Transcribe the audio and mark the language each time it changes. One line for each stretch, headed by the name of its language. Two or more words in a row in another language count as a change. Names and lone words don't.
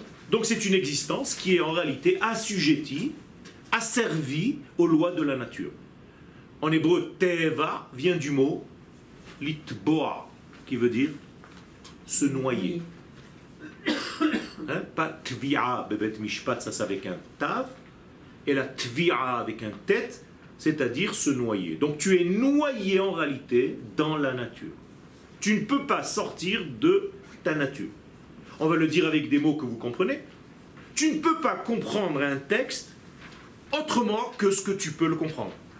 French: Donc c'est une existence qui est en réalité assujettie, asservie aux lois de la nature. En hébreu, Teva vient du mot litboa, qui veut dire se noyer. Hein?
Hebrew: Pas tvi'a, bebet mishpat,
French: ça c'est avec un tav, et la tvi'a avec un tête, c'est-à-dire se noyer. Donc tu es noyé en réalité dans la nature. Tu ne peux pas sortir de ta nature. On va le dire avec des mots que vous comprenez. Tu ne peux pas comprendre un texte autrement que ce que tu peux le comprendre.